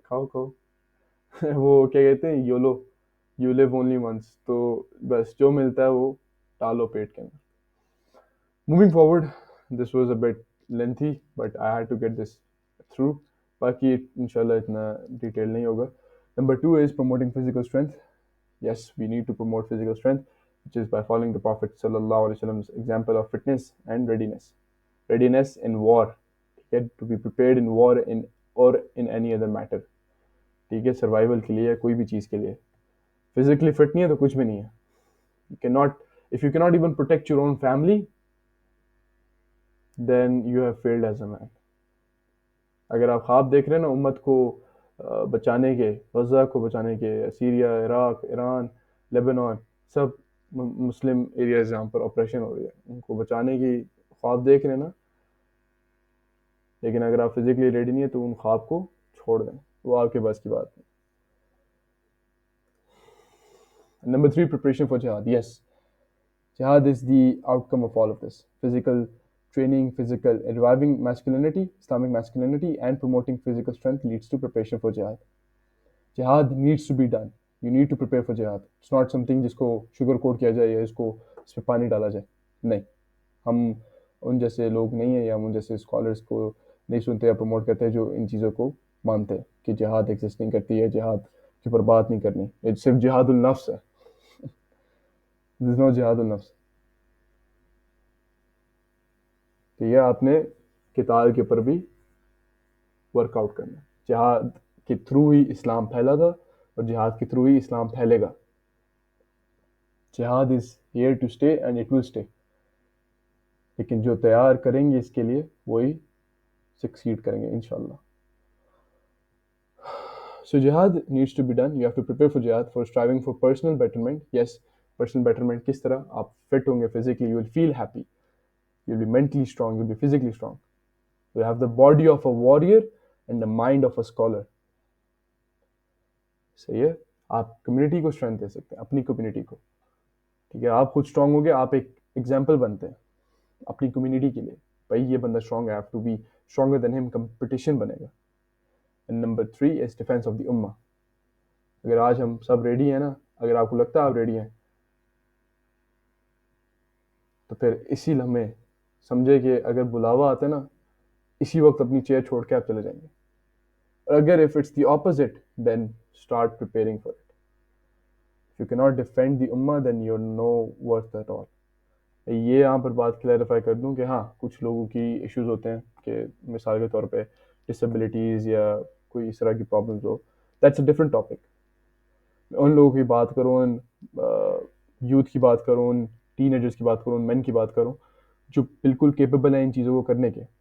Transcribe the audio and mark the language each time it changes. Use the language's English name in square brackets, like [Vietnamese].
[Urdu] کھاؤ کھاؤ وہ کیا کہتے ہیں, YOLO, [English] You live only once. [Urdu] تو بس جو ملتا ہے وہ ڈالو پیٹ کے اندر. [English] moving forward, this was a bit lengthy but I had to get this through, [Urdu] باقی انشاءاللہ اتنا ڈیٹیل نہیں ہوگا. [English] Number 2 is promoting physical strength. Yes, we need to promote physical strength, which is by following the Prophet sallallahu alaihi wasallam's example of fitness and readiness. Readiness in war, okay? To be prepared in war or in any other matter. [Urdu] ٹھیک ہے, survival کے لیے, کوئی بھی چیز کے لیے. Physically fit نہیں ہے تو کچھ بھی نہیں ہے. [English] You cannot, if you cannot even protect your own family, then you have failed as a man. [Urdu] اگر آپ خواب دیکھ رہے ہیں نا امت کو بچانے کے، غزہ کو بچانے کے، سیریا، عراق، ایران، لیبنان، سب مسلم ایریاز جہاں پر آپریشن ہو رہی ہے، ان کو بچانے کی خواب دیکھ رہے ہیں نا، لیکن اگر آپ فزیکلی ریڈی نہیں ہے تو ان خواب کو چھوڑ دیں، وہ آپ کے بس کی بات نہیں. [English] Number 3, preparation for jihad. Yes, jihad is the outcome of all of this. Physical training, physical reviving masculinity, Islamic masculinity, and promoting physical strength leads to preparation for jihad. Jihad needs to be done. You need to prepare for jihad. It's not something [Urdu] جس کو sugar کوٹ کیا جائے یا اس کو اس پہ پانی ڈالا جائے. نہیں، ہم ان جیسے لوگ نہیں ہیں یا ہم ان جیسے اسکالرس کو نہیں سنتے یا پروموٹ کرتے جو ان چیزوں کو مانتے ہیں کہ جہاد ایگزسٹ نہیں کرتی ہے، جہاد کے اوپر بات نہیں کرنی. یہ صرف جہاد النفس ہے. دس نو جہاد النفس. تو یہ آپ نے قتال کے اوپر بھی ورک آؤٹ کرنا ہے. جہاد کے تھرو ہی اسلام پھیلا تھا اور جہاد کے تھرو ہی اسلام پھیلے گا. [English] جہاد is here to stay and it will stay. [Urdu] لیکن جو تیار کریں گے اس کے لیے وہی سکسیڈ کریں گے انشاءاللہ. [English] So jihad needs to be done. You have to prepare for jihad, for striving for personal betterment. Yes, personal betterment [Urdu] کس طرح؟ آپ فٹ ہوں گے [English] physically, you will feel happy. You'll be mentally strong, you'll be physically strong. You have the body of a warrior and the mind of a scholar. [Urdu] صحیح ہے. آپ community کو strength دے سکتے ہیں، اپنی کمیونٹی کو. ٹھیک ہے، آپ خود اسٹرانگ ہو گے، آپ ایک ایگزامپل بنتے ہیں اپنی کمیونٹی کے لیے. بھائی یہ بندہ اسٹرانگ ہے، [English] I have to be stronger than him. [Urdu] competition بنے گا. [English] And number 3 is defense of the ummah. [Urdu] اگر آج ہم سب ریڈی ہیں نا، اگر آپ کو لگتا ہے آپ ریڈی ہیں تو پھر اسی لمحے سمجھے کہ اگر بلاوا آتا ہے نا، اسی وقت اپنی چیئر چھوڑ کے آپ چلے جائیں گے. اور اگر [English] if it's the opposite, then start preparing for it. If you cannot defend the ummah, then you're no worth at all. [Urdu] یہ یہاں پر بات کلیریفائی کر دوں کہ ہاں کچھ لوگوں کی ایشوز ہوتے ہیں کہ مثال کے طور پہ ڈسیبلٹیز یا کوئی اس طرح کی problems ہو. [English] That's a different topic. [Urdu] ان لوگوں کی بات کروں، ان یوتھ کی بات کروں، ان ٹین ایجرس کی بات کروں، ان مین کی بات کروں جو بالکل کیپیبل ہیں ان چیزوں کو کرنے کے.